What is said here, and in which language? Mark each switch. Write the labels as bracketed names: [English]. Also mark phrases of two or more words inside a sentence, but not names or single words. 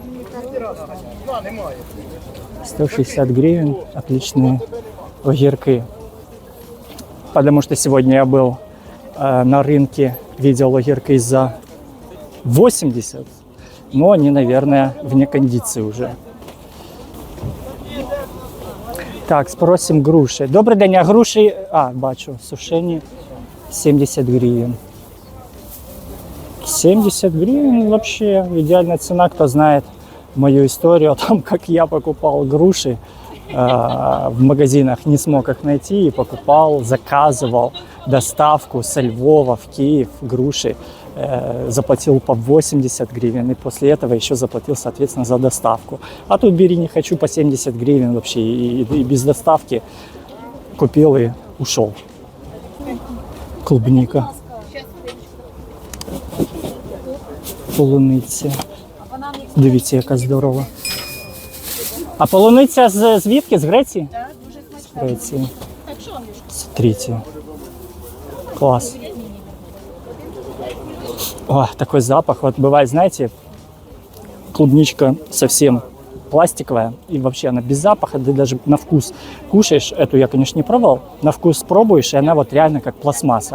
[Russian] 160 гривен, отличные огірки. Потому что сегодня я был на рынке, видел огірки за 80, но они, наверное, вне кондиции уже. Так, спросим груши. [Ukrainian] Добрий день, а груші, бачу, сушені 70 гривен. [Russian] 70 гривен вообще идеальная цена. Кто знает мою историю о том, как я покупал груши в магазинах, не смог их найти и покупал, заказывал доставку со Львова в Киев груши, заплатил по 80 гривен и после этого еще заплатил, соответственно, за доставку. А тут бери не хочу по 70 гривен вообще и без доставки купил и ушел. Клубника. [Ukrainian] Полуниця. Дивіться, яка здорова. А полуниця звідки? З Греції? Так, дуже смачно. З Греції. [Russian] Смотрите. Класс. О, такой запах. Вот бывает, знаете, клубничка совсем пластиковая. И вообще она без запаха. Ты даже на вкус кушаешь. Эту я, конечно, не пробовал. На вкус пробуешь, и она вот реально как пластмасса.